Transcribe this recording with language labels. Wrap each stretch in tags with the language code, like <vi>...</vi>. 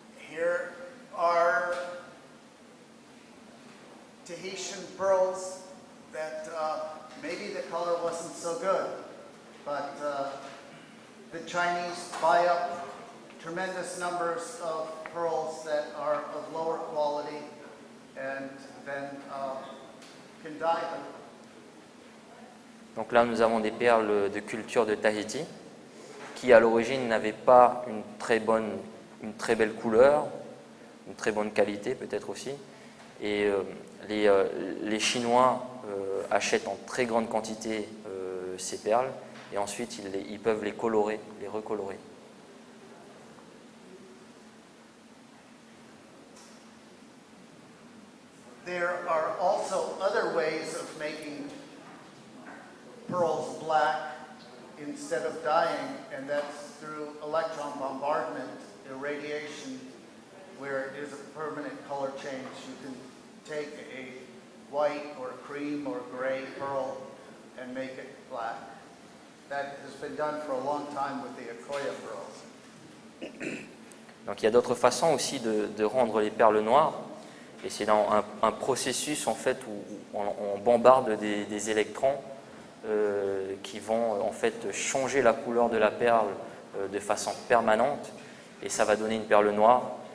<en>Here are Tahitian pearls that maybe the color wasn't so good, but the Chinese buy up tremendous numbers of pearls that are of lower quality and then can dye them.</en> <fr>Donc là, nous avons des perles de culture de Tahiti qui, à l'origine, n'avaient pas une très belle couleur, une très bonne qualité peut-être aussi. Et les Chinois achètent en très grande quantité ces perles et ensuite ils peuvent les colorer, les recolorer.</fr> <en>There are also other ways of making pearls black instead of dyeing, and that's through electron bombardment, irradiation, where it is a permanent color change. You can take a white or cream or gray pearl and make it black. That has been done for a long time with the Akoya pearls.</en> <fr>Donc il y a d'autres façons aussi de rendre les perles noires. Et c'est dans un processus en fait où on bombarde des électrons qui vont en fait changer la couleur de la perle de façon permanente et ça va donner une perle noire.</fr>